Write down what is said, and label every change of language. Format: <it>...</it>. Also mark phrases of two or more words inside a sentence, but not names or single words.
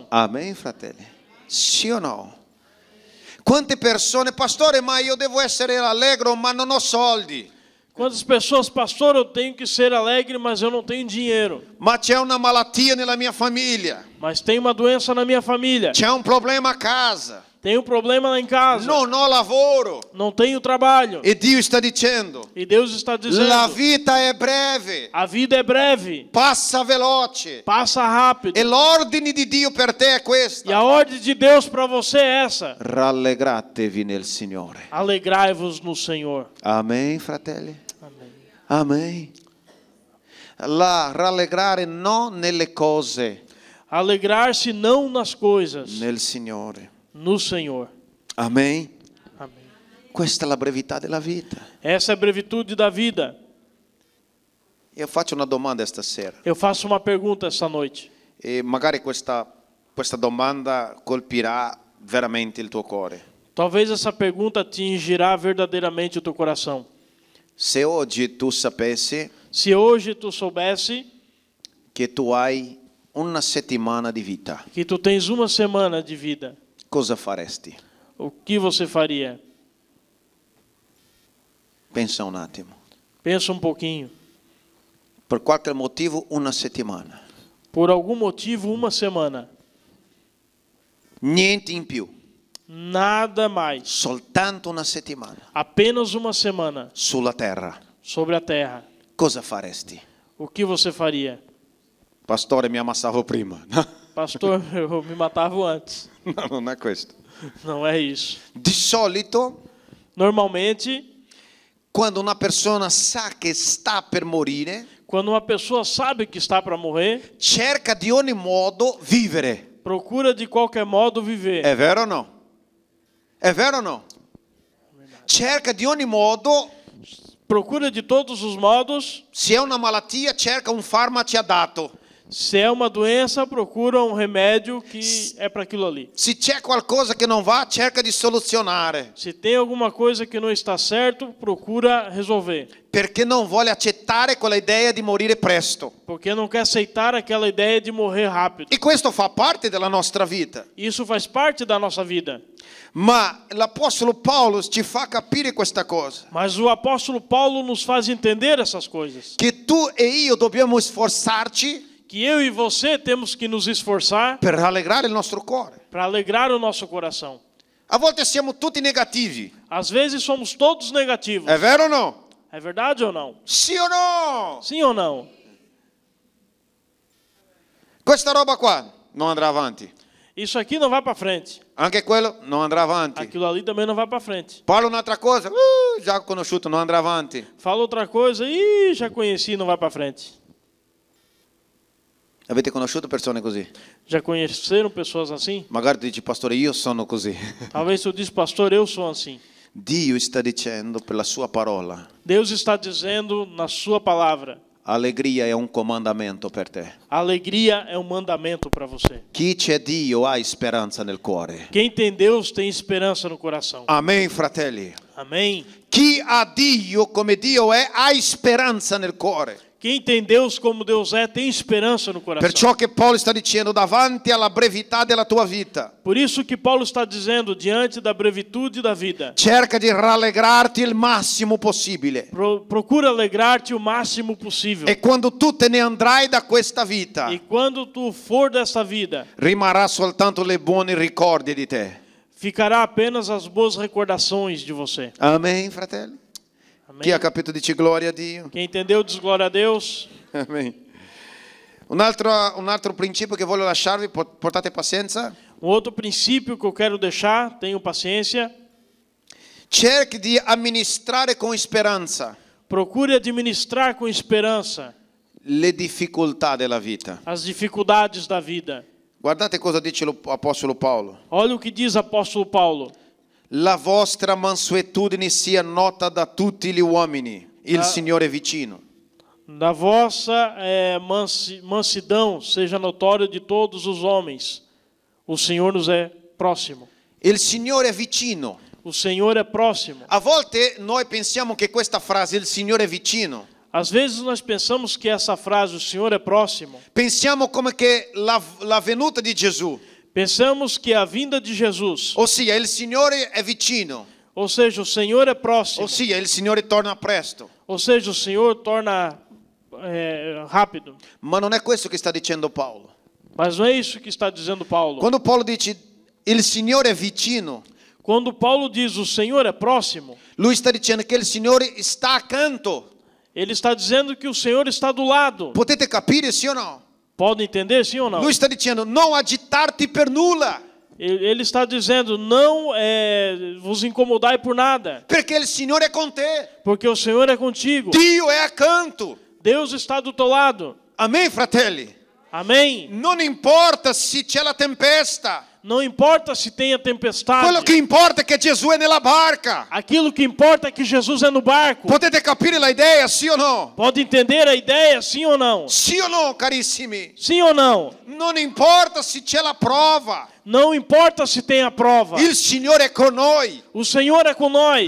<it>Amen, fratelli? Sì o no? Quante persone, pastore, ma io devo essere allegro, ma non ho soldi.</it> <pt>Quantas pessoas, pastor, eu tenho que ser alegre, mas eu não tenho dinheiro.</pt> <it>Ma c'è una malattia nella mia famiglia.</it> <pt>Mas tem uma doença na minha família.</pt> <it>C'è un problema a casa.</it> <pt>Tem um problema lá em casa.</pt> <it>Non ho lavoro.</it> <pt>Não tenho trabalho.</pt> <it>E Dio sta dicendo,</it> <pt>E Deus está dizendo,</pt> <it>la vita è breve,</it> <pt>a vida é breve,</pt> <it>passa veloce.</it> <pt>passa rápido.</pt> <it>E l'ordine di Dio per te è</it> <pt>E a</pt> <it>questa.</it> <pt>ordem de Deus para você é essa:</pt> <it>Rallegratevi nel Signore.</it> <pt>alegrai-vos no Senhor.</pt> <it>Amen, fratelli?</it> <pt>Amém.</pt> <it>Amen. La rallegrare non nelle cose,</it> <pt>Alegrar-se não nas coisas,</pt> <it>nel Signore.</it> <pt>no Senhor.</pt> <it>Amen.</it> <pt>Amém.</pt> <it>Questa è la brevità della vita.</it> <pt>Essa é a brevitude da vida.</pt> <it>Io faccio una domanda stasera</it> <pt>Eu faço uma pergunta esta noite.</pt> <it>e magari questa domanda colpirà veramente il tuo cuore.</it> <pt>Talvez essa pergunta atingirá verdadeiramente o teu coração.</pt> <it>Se oggi tu sapessi</it> <pt>Se hoje tu soubesse</pt> <it>che tu hai una settimana di vita,</it> <pt>que tu tens uma semana de vida,</pt> <it>cosa faresti?</it> <pt>o que você faria?</pt> <it>Pensa un attimo.</it> <pt>Pensa um pouquinho.</pt> <it>Per qualche motivo una settimana.</it> <pt>Por algum motivo, uma semana.</pt> <it>Niente in più.</it> <pt>Nada mais.</pt> <it>Soltanto una settimana</it> <pt>Apenas uma semana</pt> <it>sulla terra.</it> <pt>sobre a terra.</pt> <it>Cosa faresti?</it> <pt>O que você faria?</pt> <it>Pastore, mi ammassavo prima.</it> <pt>Pastor, eu me matava antes.</pt> <it>No, non è questo.</it> <pt>Não é isso.</pt> <it>Di solito,</it> <pt>Normalmente,</pt> <it>quando una persona sa che sta per morire,</it> <pt>quando uma pessoa sabe que está para morrer,</pt> <it>cerca di ogni modo vivere.</it> <pt>procura de qualquer modo viver.</pt> <it>È vero o no? È vero o no? Cerca di ogni modo,</it> <pt>Procura de todos os modos.</pt> <it>se è una malattia, cerca un farmaco adatto.</it> <pt>Se é uma doença, procura um remédio que é para aquilo ali.</pt> <it>Se c'è qualcosa che non va, cerca di soluzionare.</it> <pt>Se tem alguma coisa que não está certo, procura resolver.</pt> <it>Perché non vuole accettare quella idea di morire presto.</it> <pt>Porque não quer aceitar aquela ideia de morrer rápido.</pt> <it>E questo fa parte della nostra vita.</it> <pt>Isso faz parte da nossa vida.</pt> <it>Ma l'Apostolo Paolo ci fa capire questa cosa.</it> <pt>Mas o apóstolo Paulo nos faz entender essas coisas.</pt> <it>Che tu e io dobbiamo sforzarci</it> <pt>Que eu e você temos que nos esforçar</pt> <it>per rallegrare il nostro cuore.</it> <pt>para alegrar o nosso coração.</pt> <it>A volte siamo tutti negativi.</it> <pt>Às vezes somos todos negativos.</pt> <it>È vero o no?</it> <pt>É verdade ou não?</pt> <it>Sì o no?</it> <pt>Sim ou não?</pt> <it>Questa roba qua non andrà avanti.</it> <pt>Isso aqui não vai para frente.</pt> <it>Anche quello non andrà avanti.</it> <pt>Aquilo ali também não vai para frente.</pt> <it>Parla un'altra cosa, già conosciuto, non andrà avanti.</it> <pt>Fala outra coisa, ih, já conheci, não vai para frente.</pt> <it>Avete conosciuto persone così?</it> <pt>Já conheceram pessoas assim?</pt> <it>Magari tu dici, pastore, io sono così.</it> <pt>Talvez tu diz, pastor, eu sou assim.</pt> <it>Dio sta dicendo per la sua parola,</it> <pt>Deus está dizendo na sua palavra,</pt> <it>allegria è un comandamento per te.</it> <pt>a alegria é um mandamento para você.</pt> <it>Chi c'è Dio ha speranza nel cuore.</it> <pt>Quem tem Deus tem esperança no coração.</pt> <it>Amen, fratelli.</it> <pt>Amém?</pt> <it>Chi ha Dio come Dio è, ha speranza nel cuore.</it> <pt>Quem tem Deus como Deus é, tem esperança no coração.</pt> <it>Perciò che Paolo sta dicendo, davanti alla brevità della tua vita,</it> <pt>Por isso que Paulo está dizendo, diante da brevitude da vida,</pt> <it>cerca di rallegrarti il massimo possibile.</it> <pt>procura alegrar-te o máximo possível.</pt> <it>E quando tu te ne andrai da questa vita,</it> <pt>E quando tu for dessa vida,</pt> <it>rimarrà soltanto le buoni ricordi di te.</it> <pt>ficará apenas as boas recordações de você.</pt> <it>Amen, fratelli.</it> <pt>Amém?</pt> <it>Chi ha capito dice gloria a Dio.</it> <pt>Quem entendeu, diz glória a Deus.</pt> <it>Amen. Un altro principio che voglio lasciarvi, portate pazienza.</it> <pt>Um outro princípio que eu quero deixar, tenho paciência.</pt> <it>Cerchi di amministrare con speranza</it> <pt>Procure administrar com esperança</pt> <it>le difficoltà della vita.</it> <pt>as dificuldades da vida.</pt> <it>Guardate cosa dice l'Apostolo Paolo.</it> <pt>Olha o que diz o apóstolo Paulo.</pt> <it>La vostra mansuetudine sia nota da tutti gli uomini, il Signore è vicino.</it> <pt>Da vossa mansidão seja notório de todos os homens. O Senhor nos é próximo.</pt> <it>Il Signore è vicino.</it> <pt>O Senhor é próximo.</pt> <it>A volte noi pensiamo che questa frase, il Signore è vicino,</it> <pt>Às vezes nós pensamos que essa frase, o Senhor é próximo,</pt> <it>pensiamo come che la venuta di Gesù,</it> <pt>pensamos que a vinda de Jesus,</pt> <it>ossia il Signore è vicino,</it> <pt>ou seja, o Senhor é próximo,</pt> <it>ossia il Signore torna presto.</it> <pt>ou seja, o Senhor torna rápido.</pt> <it>Ma non è questo che sta dicendo Paolo.</it> <pt>Mas não é isso que está dizendo Paulo.</pt> <it>Quando Paolo dice il Signore è vicino,</it> <pt>Quando Paulo diz o Senhor é próximo,</pt> <it>lui sta dicendo che il Signore sta accanto.</it> <pt>ele está dizendo que o Senhor está do lado.</pt> <it>Potete capire, sì o no?</it> <pt>Pode entender, sim ou não?</pt> <it>Lui sta dicendo non agitarti per nulla,</it> <pt>Ele está dizendo, não vos incomodai por nada,</pt> <it>perché il Signore è con te.</it> <pt>porque o Senhor é contigo.</pt> <it>Dio è accanto.</it> <pt>Deus está do teu lado.</pt> <it>Amen, fratelli.</it> <pt>Amém?</pt> <it>Non importa se c'è la tempesta.</it> <pt>Não importa se tenha tempestade.</pt> <it>Quello che importa è che Gesù è nella barca.</it> <pt>Aquilo que importa é que Jesus é no barco.</pt> <it>Potete capire la idea, sì o no?</it> <pt>Pode entender a ideia, sim ou não?</pt> <it>Sì o no, carissimi?</it> <pt>Sim ou não?</pt> <it>Non importa se c'è la prova.</it> <pt>Não importa se tem a prova.</pt> <it>Il Signore è con noi.</it> <pt>O Senhor é com nós.</pt>